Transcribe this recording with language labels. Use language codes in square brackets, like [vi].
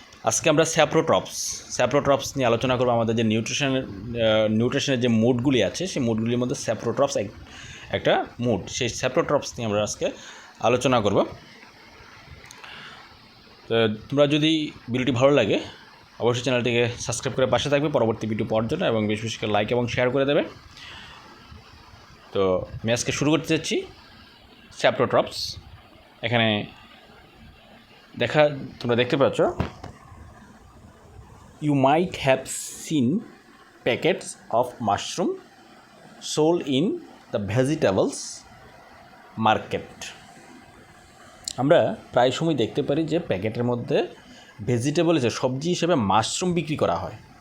[bn] আজকে আমরা স্যাপ্রোট্রপস নিয়ে আলোচনা করবো। আমাদের যে নিউট্রিশনের যে মোডগুলি আছে সেই মোডগুলির মধ্যে স্যাপ্রোট্রপস একটা মোড, সেই স্যাপ্রোট্রপস নিয়ে আমরা আজকে আলোচনা করব। তো তোমরা যদি ভিডিওটি ভালো লাগে অবশ্যই চ্যানেলটিকে সাবস্ক্রাইব করে পাশে থাকবে পরবর্তী ভিডিও পাওয়ার জন্য এবং বেশি বেশি করে লাইক এবং শেয়ার করে দেবে। তো আমি আজকে শুরু করতে যাচ্ছি স্যাপ্রোট্রপস। এখানে তোমরা দেখতে পাচ্ছ, [en] you might have seen packets of mushroom sold in the vegetables market. [bn] আমরা প্রায় সময় দেখতে পারি যে প্যাকেটের মধ্যে ভেজিটেবল সবজি হিসেবে মাশরুম বিক্রি করা হয়।